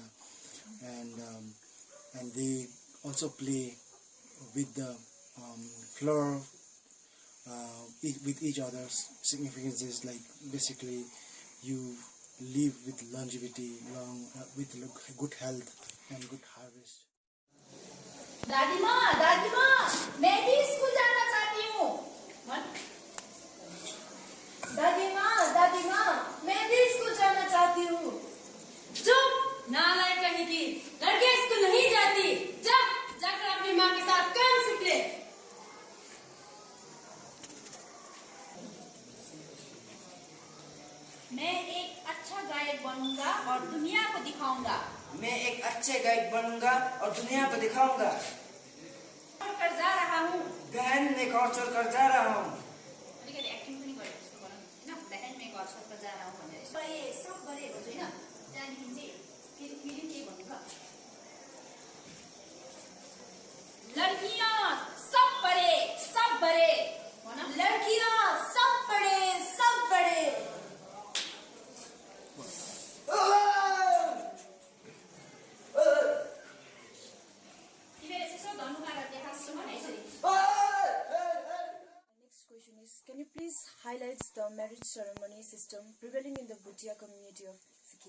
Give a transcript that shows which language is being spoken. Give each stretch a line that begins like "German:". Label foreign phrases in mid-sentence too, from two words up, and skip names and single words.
English: and they also play with the flower with each other's significances, like basically you live with longevity, with good health and good harvest.
Hindi: दादी माँ, मैं भी स्कूल जाना चाहती हूँ। दादी माँ, मैं भी स्कूल जाना चाहती हूँ। चुप, नालायक कहीं की, लड़के स्कूल नहीं जाती। जाकर अपनी माँ के साथ काम सीख ले। मैं एक अच्छा गायक बनूंगा और दुनिया को दिखाऊंगा। मैं एक अच्छे गायक बनूंगा और दुनिया को दिखाऊंगा। कर जा रहा हूँ। बहन मैं घर छोड़कर जा रहा हूँ।
Nepali: अलिकति एक्टिङ पनि गरेको जस्तो गरौँ हैन।
Hindi: बहन मैं घर छोड़कर जा रहा हूँ
Nepali: भनेर ये सब गरेको छु हैन। त्यहाँदेखि चाहिँ फेरि के भन्नु र?
Hindi: लड़कियाँ सब बड़े भन। लड़कियाँ सब बड़े
English: Next question is, can you please highlight the marriage ceremony system prevailing in the Bhutia community of Sikkim?